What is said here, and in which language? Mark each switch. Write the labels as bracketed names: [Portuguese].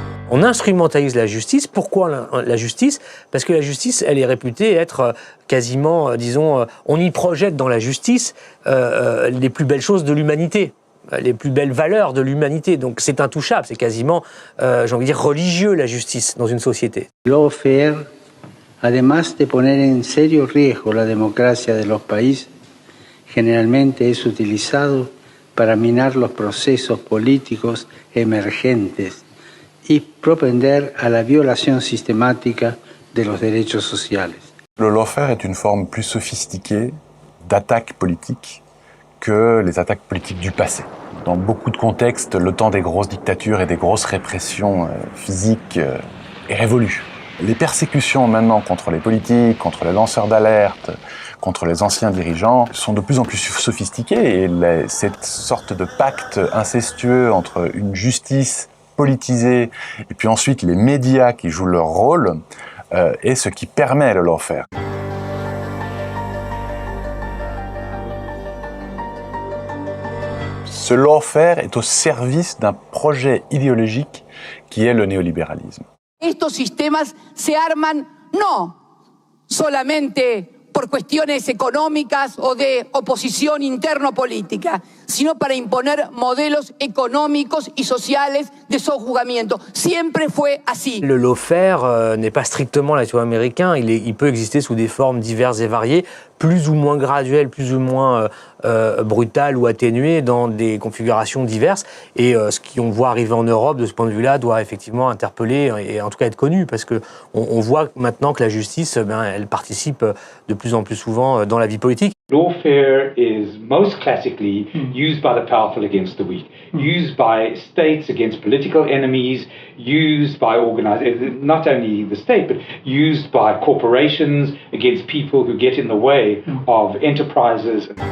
[French] On instrumentalise la justice. Pourquoi la justice? Parce que la justice, elle est réputée être quasiment, disons, on y projette dans la justice les plus belles choses de l'humanité, les plus belles valeurs de l'humanité. Donc c'est intouchable, c'est quasiment, j'ai envie de dire, religieux la justice dans une société. [Spanish] Lawfare, además de poner en serio riesgo la democracia de los países, generalmente es utilizado para minar los procesos políticos emergentes y propender a la violación sistemática de los derechos sociales. [French] Le lawfare est une forme plus sophistiquée d'attaque politique que les attaques politiques du passé. Dans beaucoup de contextes, le temps des grosses dictatures et des grosses répressions physiques est révolu. Les persécutions maintenant contre les politiques, contre les lanceurs d'alerte, contre les anciens dirigeants sont de plus en plus sophistiquées et cette sorte de pacte incestueux entre une justice politisée et puis ensuite les médias qui jouent leur rôle est ce qui permet le lawfare. Ce lawfare est au service d'un projet idéologique qui est le néolibéralisme. [Spanish] Estos sistemas se arman no solamente por cuestiones económicas o de oposición interno-política, sino para imponer modelos económicos y sociales de sojuzgamiento. Siempre fue así. [French] Le lawfare n'est pas strictement latino-américain, il peut exister sous des formes diverses et variées. plus ou moins graduelle, plus ou moins brutale ou atténuée dans des configurations diverses. Et ce qu'on voit arriver en Europe, de ce point de vue-là, doit effectivement interpeller et en tout cas être connu, parce qu'on voit maintenant que la justice, elle participe de plus en plus souvent dans la vie politique. [English] Lawfare is most classically used by the powerful against the weak, used by states against political enemies, used by not only the state, but used by corporations against people who get in the way of enterprises.